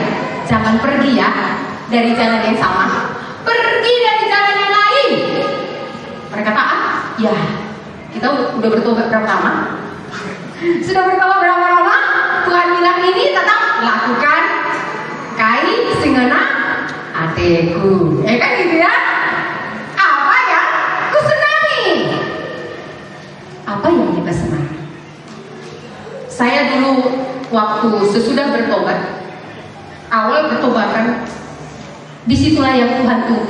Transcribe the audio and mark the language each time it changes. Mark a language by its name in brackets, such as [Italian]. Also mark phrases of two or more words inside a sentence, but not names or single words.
[Indonesian] Jangan pergi ya dari jalan yang sama. Pergi dari jalan yang lain. Mereka taat? Ya. Kita udah bertobat berapa lama? Sudah bertobat berapa lama? Tuhan bilang ini tetap lakukan [Batak Karo] kai singana ateku. [Indonesian] Kan gitu ya? Apa ya? Ku senangi. Apa yang kita senangi? Saya dulu waktu sesudah bertobat, awal bertobat kan, disitulah yang Tuhan tunggu.